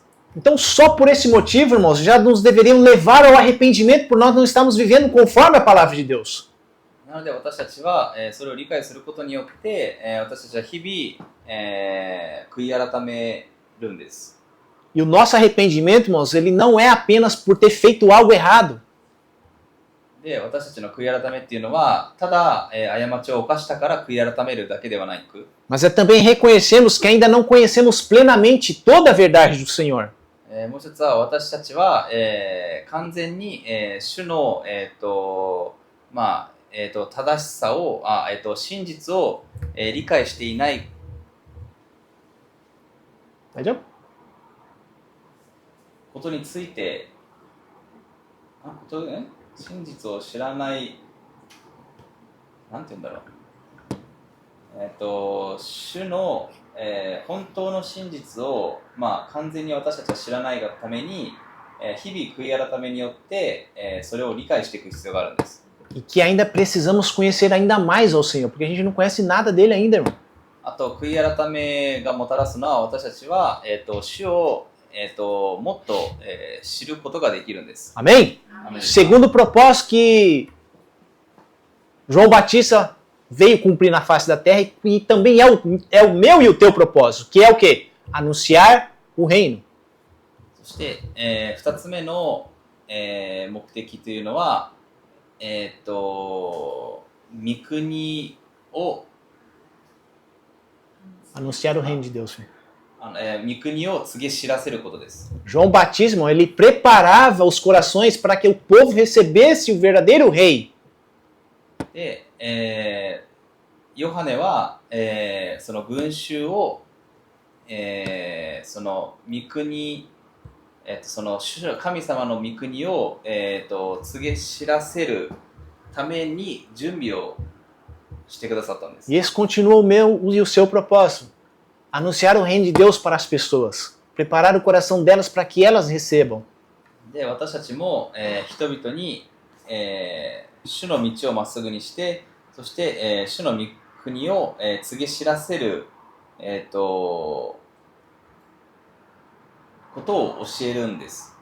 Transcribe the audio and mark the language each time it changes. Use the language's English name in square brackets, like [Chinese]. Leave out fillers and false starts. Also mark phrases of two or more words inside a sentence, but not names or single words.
[Portuguese] Então, só por esse motivo, irmãos, já nos deveriam levar ao arrependimento por nós não estarmos vivendo conforme a palavra de Deus. [Japanese] なので私たちは、それを理解することによって、私たちは日々、悔い改めるんです。 [Portuguese] E o nosso arrependimento, irmãos, ele não é apenas por ter feito algo errado. [Japanese] で、私たちの悔い改めっていうのは、ただ、過ちを犯したから悔い改めるだけではなく、 [Portuguese] Mas é também reconhecermos que ainda não conhecemos plenamente toda a verdade do Senhor. [Japanese] もう一つは私たちは、完全に、主の、正しさを、真実を、理解していない [Portuguese] Entendeu? [Japanese] ことについて真実を知らない、なんて言うんだろう。主の、本当の真実を、完全に私たちは知らないがために、日々悔い改めによって、それを理解していく必要があるんです。 [Portuguese] E que ainda precisamos conhecer ainda mais ao Senhor, porque a gente não conhece nada dele ainda, irmão. [Japanese] あと、悔い改めがもたらすのは、私たちは、主を、もっと、知ることができるんです。 [Portuguese] Amém? Segundo propósito que João Batista veio cumprir na face da terra e também é o meu e o teu propósito, que é o quê? Anunciar o reino. [Japanese] そして、2つ目の、目的というのは、御国を [Portuguese] Anunciar o reino de Deus. [Japanese] 御国を告げ知らせることです。 [Portuguese] João Batista, irmão, ele preparava os corações para que o povo recebesse o verdadeiro rei. [Japanese] で、ヨハネは、その群衆を、その御国、その神様の御国を、告げ知らせるために準備をしてくださったんです。 [Portuguese] E esse continua o meu e o seu propósito. Anunciar o reino de Deus para as pessoas. Preparar o coração delas para que elas recebam. [Japanese] で、私たちも、人々に、主の道をまっすぐにして、そして、主の御国を、告げ知らせる、ことを教えるんです。